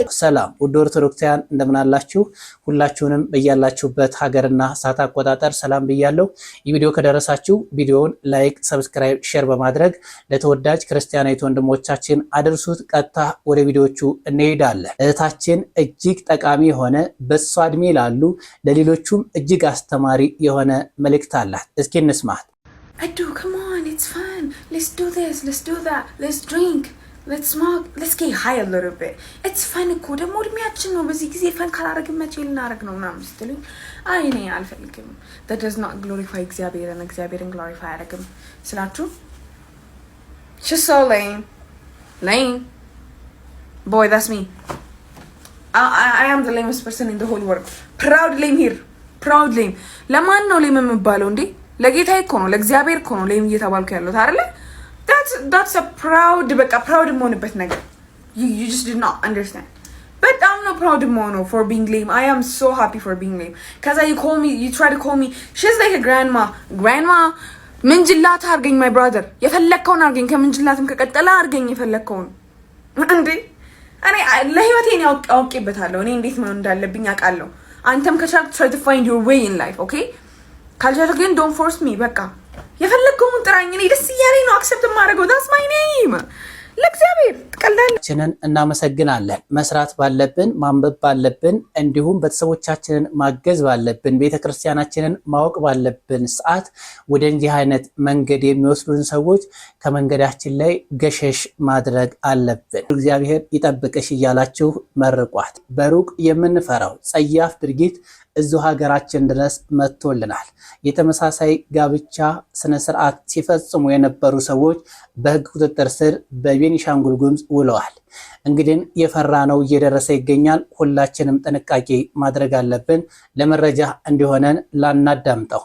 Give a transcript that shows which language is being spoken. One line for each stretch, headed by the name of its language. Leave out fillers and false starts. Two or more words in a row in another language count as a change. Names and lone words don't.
Amharic: ሰላም ውድ ኦርቶዶክሳውያን እንደምን አላችሁ? ሁላችሁንም በያላችሁበት ሀገርና ሰዓት አቆጣጠር ሰላም ብያለሁ። ይህ ቪዲዮ ከደረሳችሁ ቪዲዮውን ላይክ፣ ሰብስክራይብ፣ ሼር በማድረግ ለተወዳጅ ክርስቲያናዊት ወንድሞቻችን አድርሱት። ቀጥታ ወደ ቪዲዮቹ እንሄዳለን። እህታችን እጅግ ጠቃሚ የሆነ በሷ እድሜ ላሉ ለሌሎቹም እጅግ አስተማሪ የሆነ መልእክት አላት። እስኪ እንስማት።
English: I do, come on, it's fun. Let's do this, let's do that, let's drink, let's smoke, let's get high a little bit. It's fun
Amharic: እኮ ደግሞ እድሜያችን ነው። በዚህ ጊዜ ፈን ካላረግን መቼ ልናረግ ነው ምናምን ስትሉኝ አይ እኔ አልፈልግም።
English: That does not glorify
Amharic: እግዚአብሔርን glorify አያረግም ስላችሁ
English: she's so lame. Boy, that's me. I am the lamest person in the whole world. Proud lame here. Proud lame.
Amharic: ለማን ነው lame የምባለው እንዴ? ለጌታዬ እኮ ነው፣ ለእግዚአብሔር እኮ ነው lame እየተባልኩ ያለሁት አይደለ?
English: That's a proud በቃ proud
Amharic: የምሆንበት ነገር.
English: You just did not understand.
Amharic: በጣም ነው proud የምሆነው
English: for being lame. I am so happy for being lame. Cause you try to call me she's like a grandma.
Amharic: ምንጅላት አርገኝ
English: my brother.
Amharic: የፈለከውን አርገኝ፣ ከምንጅላትም ከቀጠለ አርገኝ የፈለከውን እንዴ እኔ ለህይወቴን አውቄበታለሁ። እኔ እንዴት ነው እንዳለብኝ አውቃለሁ። አንተም ከቻልክ
English: try to find your way in life, okay?
Amharic: ካልቻልክ ግን
English: don't force me።
Amharic: በቃ የፈለከውን ጥራኝ። እኔ ደስ እያለኝ ነው አክሰፕት ማድረገው።
English: that's my name።
Amharic: ለእግዚአብሔር ትቀልዳለህ። እናመሰግናለን። መስራት ባለብን፣ ማንበብ ባለብን፣ እንዲሁም ቤተሰቦቻችንን ማገዝ ባለብን፣ ቤተክርስቲያናችንን ማወቅ ባለብን ሰዓት ወደ እንዲህ አይነት መንገድ የሚወስዱን ሰዎች ከመንገዳችን ላይ ገሸሽ ማድረግ አለብን። እግዚአብሔር ይጠብቅሽ እያላችሁ መርቋት። በሩቅ የምንፈራው ጸያፍ ድርጊት እዚሁ ሀገራችን ድረስ መጥቶልናል። የተመሳሳይ ጋብቻ ስነ ስርዓት ሲፈጽሙ የነበሩ ሰዎች በህግ ቁጥጥር ስር በቤኒሻንጉል ጉሙዝ ውለዋል። እንግዲህ የፈራነው እየደረሰ ይገኛል። ሁላችንም ጥንቃቄ ማድረግ አለብን። ለመረጃ እንዲሆነን ላናዳምጠው።